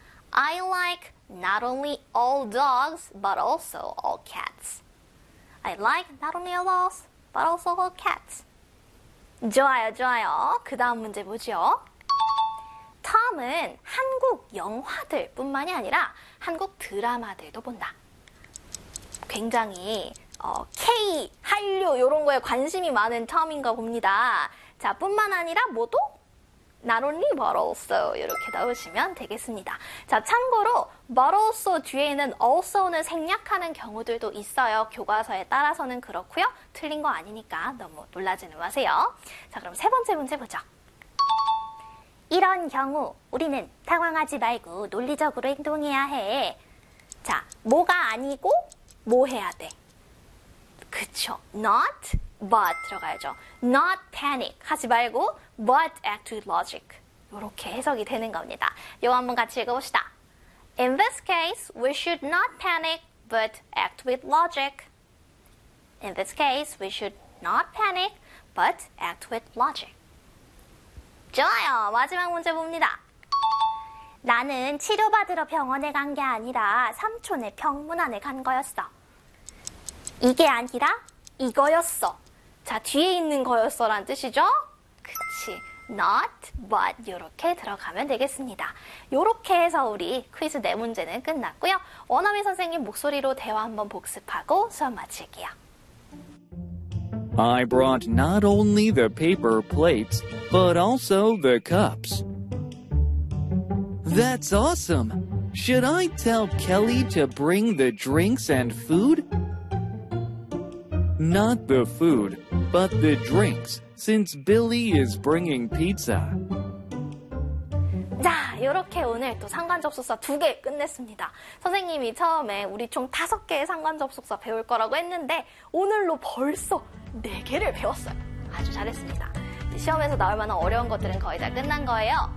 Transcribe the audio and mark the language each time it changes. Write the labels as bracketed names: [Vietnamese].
[English] I like not only all dogs, but also all cats. I like not only all dogs, but also all cats. [Korean] 좋아요, 좋아요. 그 다음 문제 보죠. 톰은 한국 영화들뿐만이 아니라 한국 드라마들도 본다. 굉장히 K 한류 이런 거에 관심이 많은 톰인가 봅니다. 자, 뿐만 아니라 뭐도? [English] Not only, but also [Korean] 이렇게 넣으시면 되겠습니다. 자, 참고로 but also 뒤에는 also는 생략하는 경우들도 있어요. 교과서에 따라서는 그렇고요. 틀린 거 아니니까 너무 놀라지는 마세요. 자, 그럼 세 번째 문제 보죠. 이런 경우 우리는 당황하지 말고 논리적으로 행동해야 해. 자, 뭐가 아니고 뭐 해야 돼? 그쵸. [English] Not, but [Korean] 들어가야죠. [English] Not panic [Korean] 하지 말고 [English] but act with logic. [Korean] 이렇게 해석이 되는 겁니다. 이거 한번 같이 읽어봅시다. [English] In this case, we should not panic but act with logic. In this case, we should not panic but act with logic. [Korean] 좋아요. 마지막 문제 봅니다. 나는 치료받으러 병원에 간게 아니라 삼촌의 병문 안에 간 거였어. 이게 아니라 이거였어. 자, 뒤에 있는 거였어란 뜻이죠? 그치. Not, but 이렇게 들어가면 되겠습니다. 이렇게 해서 우리 퀴즈 네 문제는 끝났고요. 원어민 선생님 목소리로 대화 한번 복습하고 수업 마칠게요. [English] I brought not only the paper plates, but also the cups. That's awesome. Should I tell Kelly to bring the drinks and food? Not the food, but the drinks, since Billy is bringing pizza. [Korean] 이렇게 오늘 또 상관접속사 두개 끝냈습니다. 선생님이 처음에 우리 총 다섯 개의 상관접속사 배울 거라고 했는데 오늘로 벌써 네 개를 배웠어요. 아주 잘했습니다. 시험에서 나올 만한 어려운 것들은 거의 다 끝난 거예요.